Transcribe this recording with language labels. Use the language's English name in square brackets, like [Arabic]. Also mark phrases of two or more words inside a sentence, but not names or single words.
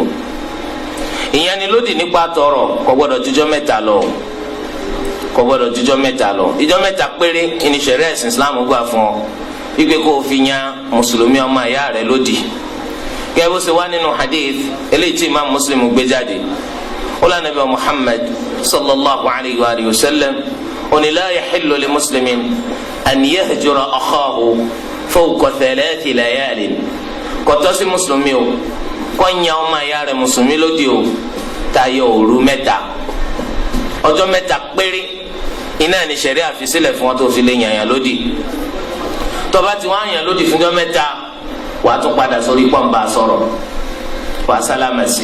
[Yoruba] Ìyanilódì nípa tọrọ kò gbọdọ̀ jújọ́ mẹ́ta lọ, kò gbọdọ̀ jújọ́ mẹ́ta lọ. Ìjọ́ mẹ́ta péré ní ṣẹ̀ríà ẹ̀sìn Islam gbà fún ọ wípé kó o fi yan mùsùlùmí ọmọ ìyá rẹ lódì. Gẹ́gẹ́ bó ṣe wá nínú hadith eléyìí tí Imam Muslim gbé jáde, ó lànà bí Muhammad [Arabic] صلى الله عليه وسلم [Yoruba] oni [Arabic] لا يحل لمسلم أن يهجر أخاه فوق ثلاث ليال. [Yoruba] Kò tọ́ sí mùsùlùmí o kó yan ọmọ ìyá rẹ̀ mùsùlùmí lódì o tayọ òru mẹ́ta. Ọjọ́ mẹ́ta péré iná ní ṣẹ̀ríà fi sílẹ̀ fún wọn tó fi lè yàn lódì. Tó bá ti wá yàn lódì fúnjọ́ mẹ́ta wàá tún padà sórí pọ́ǹba sọ̀rọ̀ wàá sálámà sí.